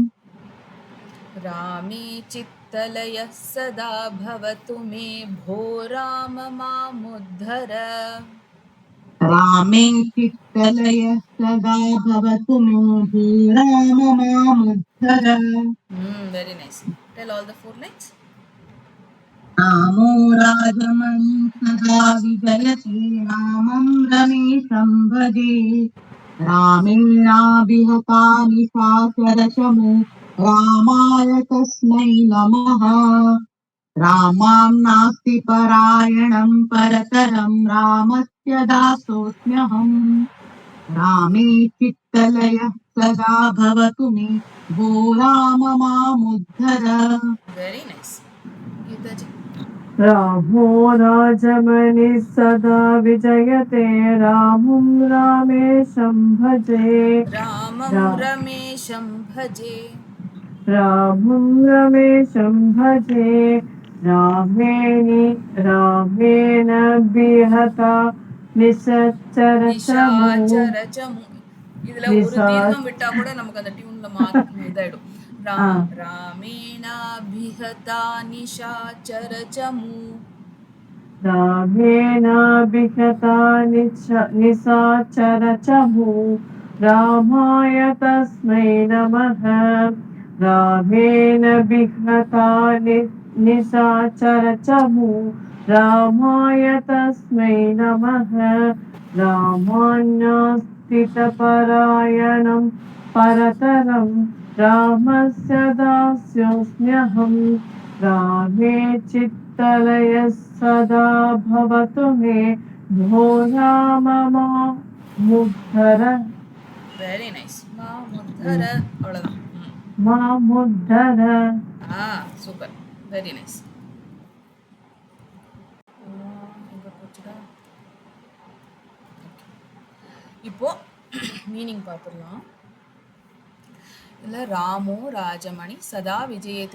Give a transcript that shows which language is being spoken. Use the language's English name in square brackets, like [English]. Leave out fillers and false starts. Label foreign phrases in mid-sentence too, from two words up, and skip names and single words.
[Sanskrit] रामे चित्त चित्तलयः सदा भवतु मे भो राम मामुद्धर रामे चित्तलयः सदा भवतु मे भो राम मामुद्धर [English] Very nice. Tell all the 4 lines. [Sanskrit] रामो राजमणि सदा विजयते रामं रमेशं भजे रामेणाभिहता निशाचरशमु रामाय तस्मै नमः रामां नास्ति परायणं परतरं रामस्य दासोऽस्म्यहम् रामे चित्तलयः सदा भवतु मे भो राम मामुद्धर [English] Very nice. Geeta ji. [Sanskrit] रामो राजमणिः सदा विजयते रामं रामेशं भजे रामं रमेशं भजे रामं रमेशं भजे रामेण विहता निशाचरचमु [Tamil] நிஷாச்சரச்சமு இதுல ஒரு தீர்க்கம் விட்டா கூட நமக்கு அந்த டியூன்ல இதாயிடும் [Sanskrit] रामेणाभिहता निशाचरचमु रामेण विहता निशाचरचमु रामाय तस्मै नमः रामेण विहता निशाचरचमु रामाय तस्मै नमः रामान्यस्थितपरायणं परतरं रामस्य दास्योऽस्म्यहम् रामे चित्तलयः सदा भवतु मे भो राम मामुद्धर [English] very nice [Tamil] மாமுத்தர அவ்வளவுதான் [Sanskrit] मामुद्धर [English] super very nice [Tamil] இப்போ மீனிங் பார்த்துடலாம் இதில் [Sanskrit] रामो राजमणि सदा विजयति